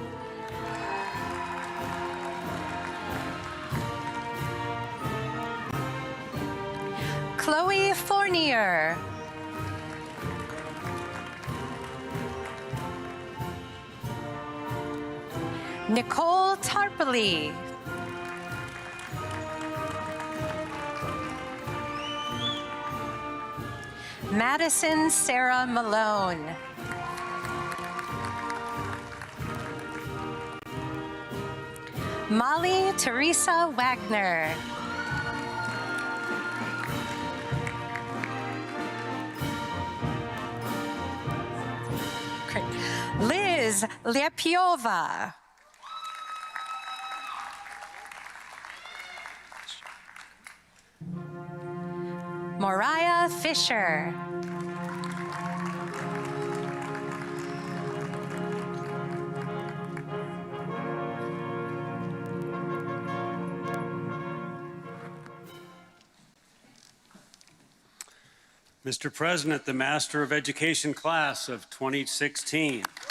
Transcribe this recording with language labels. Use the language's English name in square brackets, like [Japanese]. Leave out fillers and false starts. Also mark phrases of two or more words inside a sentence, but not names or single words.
[English] Chloe Fournier. Nicole Tarble. Madison Sarah Malone. Molly Teresa Wagner. Liz Lepiova. Mariah Fisher. Mr. President, the Master of Education class of 2016.